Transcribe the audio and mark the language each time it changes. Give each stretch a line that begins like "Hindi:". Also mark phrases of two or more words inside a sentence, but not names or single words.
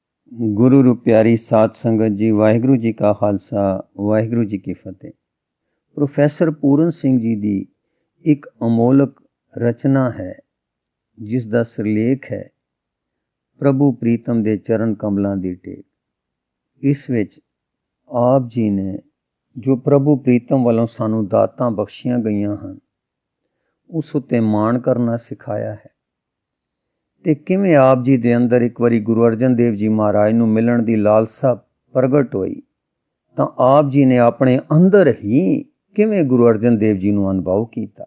Punjabi: ਗੁਰੂ ਰੂ ਪਿਆਰੀ ਸਾਧ ਸੰਗਤ ਜੀ, ਵਾਹਿਗੁਰੂ ਜੀ ਕਾ ਖ਼ਾਲਸਾ, ਵਾਹਿਗੁਰੂ ਜੀ ਕੀ ਫ਼ਤਿਹ।
Hindi: प्रोफैसर पूरन सिंह जी की एक अमोलक रचना है जिसका सिरलेख है प्रभु प्रीतम दे चरण कमलों की टेक।
Punjabi: ਇਸ ਵਿਚ ਆਪ ਜੀ ਨੇ ਜੋ ਪ੍ਰਭੂ ਪ੍ਰੀਤਮ ਵਾਲੋਂ ਸਾਨੂੰ ਦਾਤਾਂ ਬਖ਼ਸ਼ੀਆਂ ਗਈਆਂ ਹੈਂ ਉਸ ਉੱਤੇ ਮਾਣ ਕਰਨਾ ਸਿਖਾਇਆ ਹੈ ਤੇ ਕਿਵੇਂ ਆਪ ਜੀ ਦੇ ਅੰਦਰ ਏਕ ਬਾਰੀ ਗੁਰੂ ਅਰਜਨ ਦੇਵ ਜੀ ਮਹਾਰਾਜ ਨੂੰ ਮਿਲਣ ਦੀ ਲਾਲਸਾ ਪ੍ਰਗਟ ਹੋਈ ਤਾਂ ਆਪ ਜੀ ਨੇ ਅਪਣੇ ਅੰਦਰ ਹੀ ਕਿਵੇਂ ਗੁਰੂ ਅਰਜਨ ਦੇਵ ਜੀ ਨੂੰ ਅਨੁਭਵ ਕੀਤਾ।